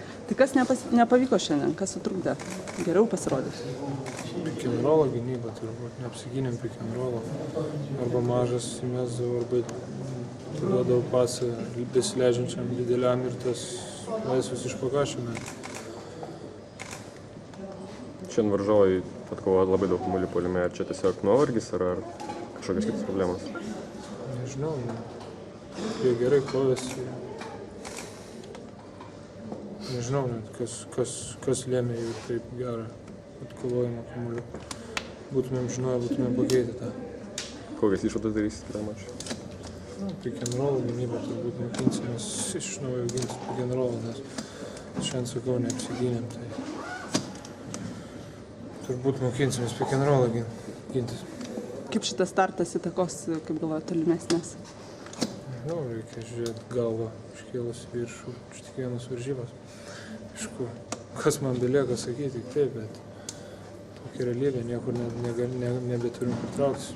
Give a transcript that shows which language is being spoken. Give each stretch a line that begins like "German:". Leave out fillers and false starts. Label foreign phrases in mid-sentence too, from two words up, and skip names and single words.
Lithuanian: Tai kas nepavyko šiandien, kas sutrukdė geriau pasirodyti?
English: Pick and roll
Lithuanian: gynyba turbūt, neapsigynėm
English: pick and roll.
Lithuanian: Arba mažas įmesdavo, arba duodavo pasą besileidžiančiam dideliam ir tas laisvas iš pakašėme. Šiandien varžovai atkovojo labai daug kamuolių puolime. Ar čia tiesiog nuovargis ar kažkokios kitos problemos? Nežinau, jie gerai kovėsi. Nežinau net, kas lėmė jų taip gerą atkovojimą kamuolių. Būtumėm žinoję, būtumėm pakeitę tą. Kokias išvadas darysit kitą mačą?
English: Pick and roll
Lithuanian: gynybą turbūt mokinsimės iš naujo ginti
English: pick and roll,
Lithuanian: nes šiandien sakau, neapsigynėm. Tai turbūt mokinsimės
English: pick and roll
Lithuanian: gintis. Kaip šitas startas įtakos, kaip galvoju, tolimesnės? Nežinau, reikia žiūrėti galvą iškėlus į viršų iš tik vienos varžybos. Aišku, kas man belieka sakyti, tik taip, bet tokia realybė, niekur nebeturim kur trauktis.